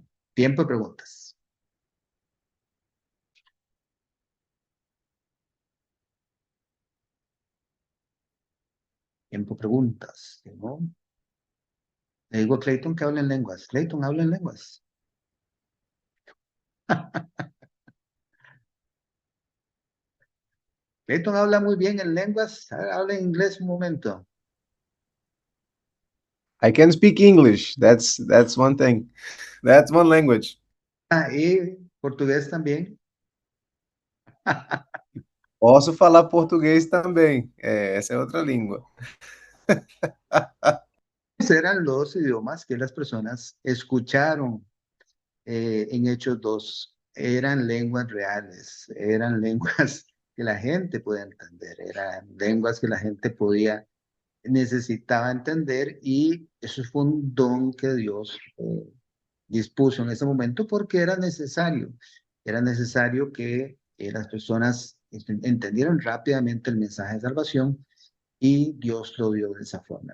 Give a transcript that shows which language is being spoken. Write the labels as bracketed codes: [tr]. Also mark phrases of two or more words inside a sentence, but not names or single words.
[es] Tiempo de preguntas. Tiempo de preguntas, ¿no? Le digo a Clayton que hable en lenguas. Clayton, habla en lenguas. Clayton habla muy bien en lenguas. Habla en inglés un momento. [en] I can speak English. That's one thing. That's one language. [es] Y portugués también. [pt] Posso falar português também. Essa é outra língua. [es] Eran los idiomas que las personas escucharon en Hechos 2. Eran lenguas reales, eran lenguas que la gente podía entender, eran lenguas que la gente necesitaba entender, y eso fue un don que Dios dispuso en ese momento porque era necesario que las personas entendieran rápidamente el mensaje de salvación, y Dios lo dio de esa forma.